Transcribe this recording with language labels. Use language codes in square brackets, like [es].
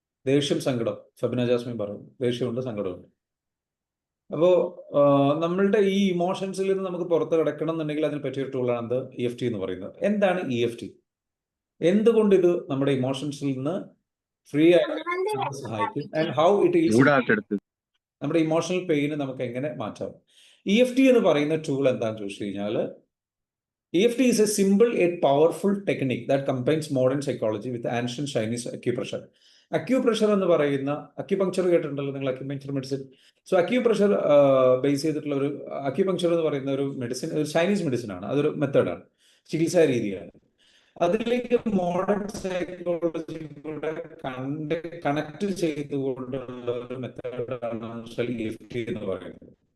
[ml] ദേഷ്യം, സങ്കടം, ഫെബിന ജാസ്മിൻ പറഞ്ഞു, ദേഷ്യമുണ്ട്, സങ്കടമുണ്ട്. അപ്പോൾ നമ്മളുടെ ഈ ഇമോഷൻസിൽ നിന്ന് നമുക്ക് പുറത്ത് കിടക്കണം എന്നുണ്ടെങ്കിൽ അതിന് പറ്റിയ ടൂളാണ് എന്ത്, EFT എന്ന് പറയുന്നത്. എന്താണ് EFT, എന്തുകൊണ്ട് ഇത് നമ്മുടെ ഇമോഷൻസിൽ നിന്ന് ഫ്രീ ആയിട്ട് സഹായിക്കും, [en] and how it is [ml] നമ്മുടെ ഇമോഷണൽ പെയിന് നമുക്ക് എങ്ങനെ മാറ്റാം. EFT എന്ന് പറയുന്ന ടൂൾ എന്താണെന്ന് ചോദിച്ചു കഴിഞ്ഞാൽ, [en] EFT is a simple yet powerful technique that combines modern psychology with ancient Chinese acupressure. [ml] Acupressure എന്ന് പറയുന്ന, അക്യുപങ്ക്ചർ കേട്ടിട്ടുണ്ടല്ലോ നിങ്ങൾ, acupuncture medicine. So acupressure base ചെയ്തിട്ടുള്ള ഒരു അക്യുപങ്ക്ചർ എന്ന് പറയുന്ന ഒരു മെഡിസിൻ, ഒരു ചൈനീസ് മെഡിസിൻ ആണ്, അതൊരു മെത്തേഡാണ്, ചികിത്സാ രീതിയാണ്. അതിലേക്ക് മോഡേൺ സൈക്കോളജി കൂടെ കണക്ട് ചെയ്തുകൊണ്ടുള്ള ഒരു മെത്തേഡാണ് EFT എന്ന് പറയുന്നത്.